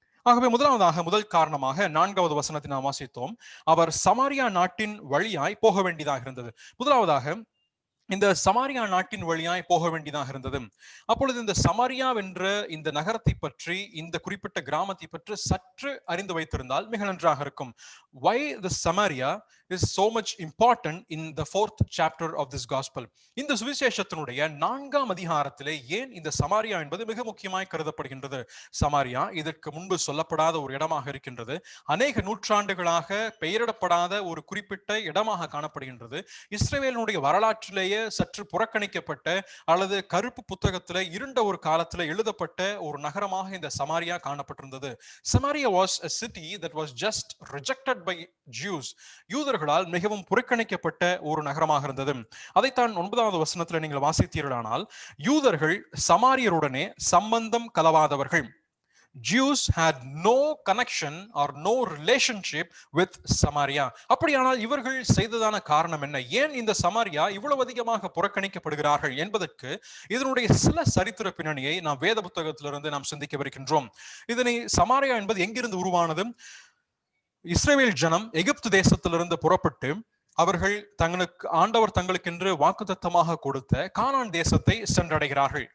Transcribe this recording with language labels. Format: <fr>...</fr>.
<ta>ஆகவே முதல் காரணமாக 4வது வசனத்தை நாம் வாசித்தோம். அவர் சமாரியா நாட்டின் வழியாய் போக வேண்டியதாக இருந்தது. முதலாவதாக இந்த சமாரியா நாட்டின் வழியாய் போக வேண்டியதாக இருந்தது. அப்பொழுது இந்த சமாரியா என்ற இந்த நகரத்தை பற்றி, இந்த குறிப்பிட்ட கிராமத்தை பற்றி சற்று அறிந்து வைத்திருந்தால் மிக நன்றாக இருக்கும்.</ta> <en>Why the Samaria is so much important in the 4th chapter of this gospel.</en> <ta>இந்த சுவிசேஷத்தினுடைய 4ஆம் அதிகாரத்திலே ஏன் இந்த சமாரியா என்பது மிக முக்கியமாய் கருதப்படுகின்றது. சமாரியா இதற்கு முன்பு சொல்லப்படாத ஒரு இடமாக இருக்கின்றது. அநேக நூற்றாண்டுகளாக பெயரிடப்படாத ஒரு குறிப்பிட்ட இடமாக காணப்படுகின்றது. இஸ்ரவேலினுடைய வரலாற்றிலேயே சற்று புறக்கணிக்கப்பட்ட அல்லது கருப்பு புத்தகத்தில் இருண்ட ஒரு காலத்தில் எழுதப்பட்ட ஒரு நகரமாக இந்த Samariya காணப்பட்டிருந்தது.</ta> <en>Samaria was a city that was just rejected by Jews.</en> <ta>யூதர்களால் மிகவும் புறக்கணிக்கப்பட்ட ஒரு நகரமாக இருந்தது. அதைத்தான் 9வது வசனத்தில் நீங்கள் வாசித்தீர்களானால், யூதர்கள் சமாரியருடனே சம்பந்தம் கலவாதவர்கள்.</ta> <en>Jews had no connection or no relationship with Samaria.</en> <ta>அப்படியானால் இவர்கள் செய்ததான காரணம் என்ன? ஏன் இந்த சமாரியா இவ்வளவு அதிகமாக புறக்கணிக்கப்படுகிறார்கள் என்பதற்கு இதனுடைய சில சரித்திர பின்னணியை நாம் வேத புத்தகத்திலிருந்து நாம் சிந்திக்கவிருக்கின்றோம். இதனை சமாரியா என்பது எங்கிருந்து உருவானது? இஸ்ரவேல் ஜனம் எகிப்து தேசத்திலிருந்து புறப்பட்டு அவர்கள் ஆண்டவர் தங்களுக்கென்று வாக்குத்தத்தமாக கொடுத்த கானான் தேசத்தை சென்றடைகிறார்கள்.</ta>